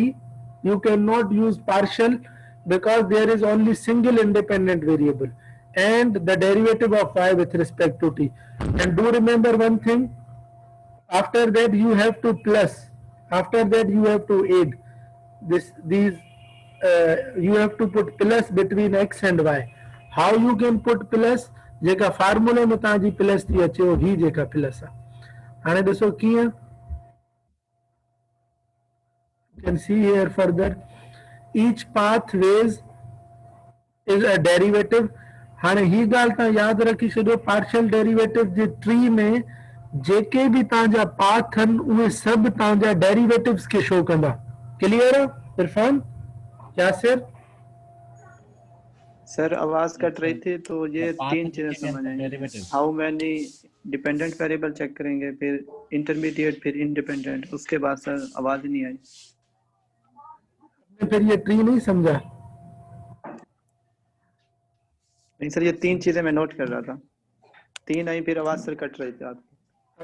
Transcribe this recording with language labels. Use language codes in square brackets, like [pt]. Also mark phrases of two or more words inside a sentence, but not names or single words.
[en] You cannot use partial because there is only single independent variable, and the derivative of Y with respect to T. And do remember one thing, after that you have to plus, after that you have to add these you have to put plus between X and Y. How you can put plus? [sd] जेका फार्मूले में तव्हांजी प्लस थी अचे ही जेका प्लस आहे. हाणे ॾिसो कीअं. [en] You can see here further, each path ways is a derivative. [sd] हाणे ही ॻाल्हि तव्हां यादि रखी छॾियो, [en] partial derivative [sd] जे ट्री में जेके बि तव्हांजा पाथ आहिनि उहे सभु तव्हांजा डेरिवेटिव्स खे शो कंदा. क्लियर आहे इरफान, यासिर? [ur] سر آواز کٹ رہی تھی تو یہ تین چیزیں سمجھ آئی. [en] how many dependent variable [ur] چیک کریں گے، پھر انٹرمیڈیٹ، پھر انڈیپینڈنٹ، اس کے بعد سر آواز نہیں آئی. پھر یہ ٹری نہیں سمجھا? نہیں سر، یہ تین چیزیں میں نوٹ کر رہا تھا، تین آئی پھر آواز سر کٹ رہی تھی آپ کی.